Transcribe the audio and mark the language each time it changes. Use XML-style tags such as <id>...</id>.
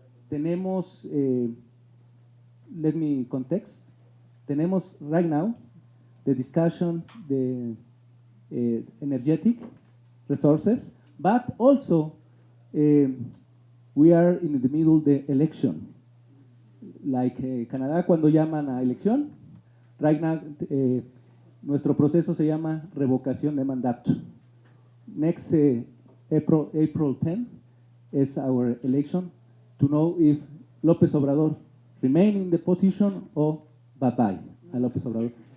<es>Tenemos,</es> <en>let me context,</en> <es>tenemos</es> <en>right now the discussion, the energetic resources, but also we are in the middle of the election. Like</en> <es>Canadá cuando llaman a elección,</es> <en>right now</en> <es>nuestro proceso se llama revocación de mandato.</es> <en>Next April 10 is our election to know if López Obrador remain in the position or bye-bye a López Obrador.</en>